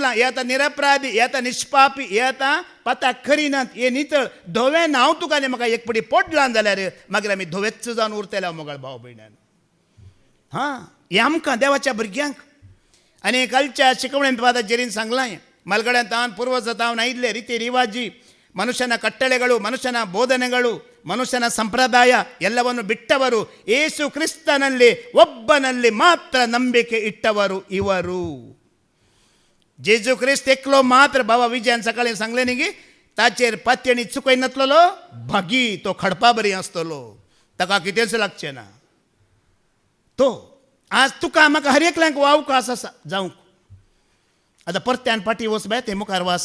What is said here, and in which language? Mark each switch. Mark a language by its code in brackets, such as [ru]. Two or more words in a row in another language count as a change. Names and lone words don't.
[kok] हे आतां निरपराधी, हे आतां निश्पापी, हे आतां पताक करिनात, हे नितळ. धवें नांव तुका आनी म्हाका एक पडी पडलां जाल्यार मागीर आमी धवेच्च जावन उरतले मोगाळ भाव भयणान. हां, हे आमकां देवाच्या भुरग्यांक. आनी कालच्या शिकवणेंत फादर जेरीन सांगलां [kn] ಮಲ್ಗಡಂತಾನ್ ಪೂರ್ವಜತಾವನ ಐದ್ಲೆ ರೀತಿ ರಿವಾಜಿ ಮನುಷ್ಯನ ಕಟ್ಟಳೆಗಳು ಮನುಷ್ಯನ ಬೋಧನೆಗಳು ಮನುಷ್ಯನ ಸಂಪ್ರದಾಯ ಎಲ್ಲವನ್ನು ಬಿಟ್ಟವರು ಯೇಸು ಕ್ರಿಸ್ತನಲ್ಲಿ ಒಬ್ಬನಲ್ಲಿ ಮಾತ್ರ ನಂಬಿಕೆ ಇಟ್ಟವರು ಇವರು. [kok] जेजू ख्रिस्त एकलो मात्र बाबा विजयान सकाळी सांगले न्ही की ताचेर पात्यणी चुकय नासलो भागी तो खडपा बरी आसतलो ताका कितेंच लागचें ना. तो आज तुका म्हाका हर एकल्यांक वावकास आसा जावंक. आतां परत्यान पाटी वचबा ते मुखार वास.